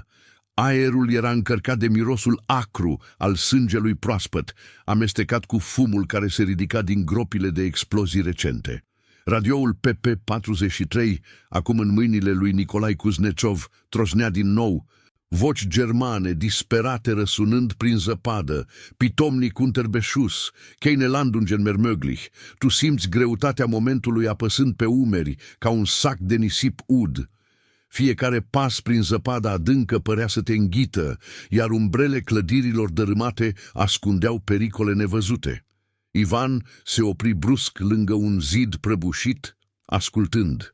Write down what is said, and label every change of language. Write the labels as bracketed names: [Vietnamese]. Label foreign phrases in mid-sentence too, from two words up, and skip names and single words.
[Romanian] Aerul era încărcat de mirosul acru al sângelui proaspăt, amestecat cu fumul care se ridica din gropile de explozii recente. Radioul PP-43, acum în mâinile lui Nicolae Kuznecov, trosnea din nou, voci germane disperate răsunând prin zăpadă, [German] pitomnic unterbeschuss, keine Landungen mehr möglich. [Romanian] Tu simți greutatea momentului apăsând pe umeri, ca un sac de nisip ud. Fiecare pas prin zăpada adâncă părea să te înghită, iar umbrele clădirilor dărâmate ascundeau pericole nevăzute. Ivan se opri brusc lângă un zid prăbușit, ascultând.